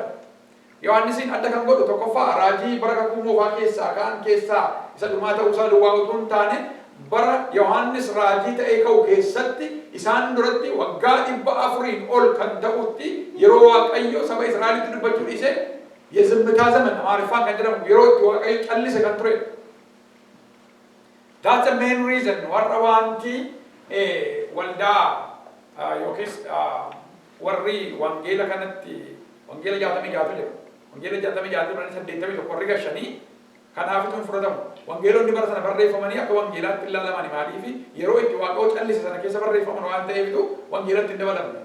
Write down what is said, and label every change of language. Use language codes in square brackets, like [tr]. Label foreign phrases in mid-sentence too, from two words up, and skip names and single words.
[om] Yohaannisiin adda kan godhu tokkoffaa raajii bara kakuu moofaa keessaa ka'an keessaa isa dhumaa ta'uusaa duwwaa utuu hin taane bara Yohaannis raajii ta'ee ka'u keessatti isaan duratti waggaa 400 ol kan ta'utti yeroo Waaqayyo saba Israa'elitti dubbachuu dhiise [am] የዝምታ ዘመን [om] Amaariffaan kan jedhamu yeroo itti Waaqayyo callise kan ture. [en] That's the main reason [om] warra wanti waldaa yookiis warri wangeela kanatti wangeela 66 jedhu wangeela 66 biraan 81 warri gashanii kanaaf ittiin fudhatamu wangeelonni bara sana barreeffamanii akka wangeelaatti ilaalamani maaliif yeroo itti Waaqayyo callise sana keessa barreeffaman waan ta'eefitu wangeelatti hin dabalamne.